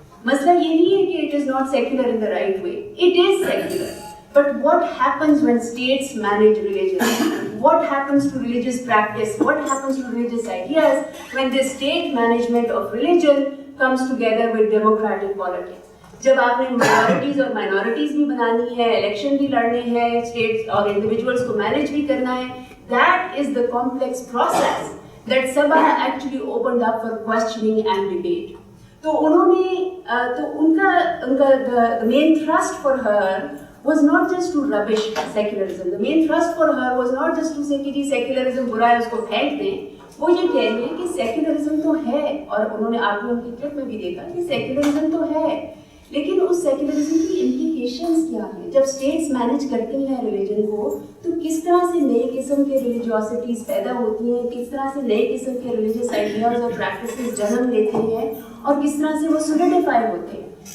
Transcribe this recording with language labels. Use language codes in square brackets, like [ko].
[ur] مسئلہ یہ نہیں ہے کہ [en] it is not secular in the right way. It is secular. But what happens when states manage religion? What happens to religious practice? What happens to religious ideas when the state management of religion comes together with democratic politics? [ur] جب آپ نے minorities اور minorities بھی بنانی ہے, election بھی لڑنے ہیں, اسٹیٹس اور انڈیویجولس کو مینیج بھی کرنا ہے, [en] that is the complex process that Saba actually opened up for questioning and debate. [ur] تو انہوں نے تو ان کا [en] the main thrust for her was not just to rubbish secularism. The main thrust for her was not just to say [ur] کہ جی secularism برا ہے اس کو پھینک دیں. وہ یہ کہہ رہی ہے کہ secularism تو ہے, اور انہوں نے آپ نے ان کی کلپ میں بھی دیکھا کہ secularism تو ہے, لیکن اس سیکولرزم کی امپلیکیشنز کیا ہیں. جب اسٹیٹس مینیج کرتے ہیں ریلیجن کو تو کس طرح سے نئے قسم کے ریلیجیوسٹیز پیدا ہوتی ہیں, کس طرح سے نئے قسم کے ریلیجیس آئیڈیاز اور پریکٹسز جنم لیتے ہیں, اور کس طرح سے وہ سولیڈیفائی ہوتے ہیں.